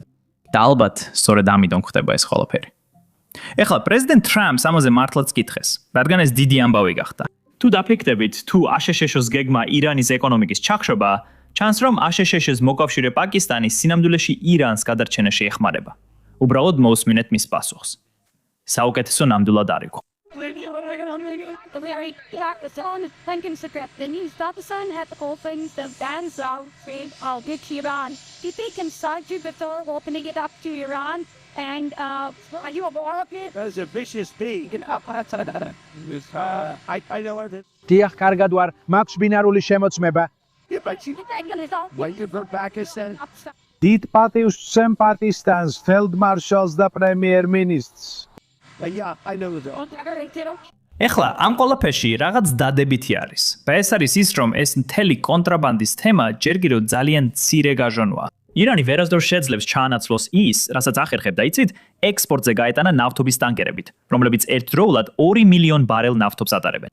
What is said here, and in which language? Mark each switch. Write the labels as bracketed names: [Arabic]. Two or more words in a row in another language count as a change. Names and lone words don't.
[Georgian] და ალბათ, სწორედ ამიტომ ხდება ეს ყველაფერი. ეხლა პრეზიდენტ ტრამპს ამაზე მართლაც კითხეს, რადგან ეს დიდი ამბავი გახდა. თუ დაფიქრდებით, თუ აშშ-ს გეგმა ირანის ეკონომიკის ჩახშობა, ჩანს რომ აშშ-ს მოკავშირე პაკისტანი სინამდვილეში ირანს გადარჩენაში ეხმარება. უბრალოდ მოусმინეთ მის პასუხს. საუკეთესო ნამდვილად არ იყო. [English] And are you a Moroccan? That's a vicious pig. I know it. [Georgian] დიახ, კარგად ვარ, მაქვს ბინარული შემოწმება. [English] When you go Pakistan. [Georgian] დიდ პატივს ვცემ პაკისტანს, ფელდმარშალს და პრემიერ-მინისტრს. [English] Yeah, I know that. [Georgian] ეხლა ამ ყველაფერში რაღაც დადებითი არის. და ეს არის ის, რომ ეს მთელი კონტრაბანდის თემა ჯერ კიდევ ძალიან მცირე გაჟონვაა. ირანი ვერასდროს შეძლებს ჩაანაცვლოს ის, რასაც ახერხებდა, იცით, ექსპორტზე გაეტანა ნავთობის ტანკერებით, რომლებიც ერთდროულად 2 მილიონ ბარელ ნავთობს ატარებენ.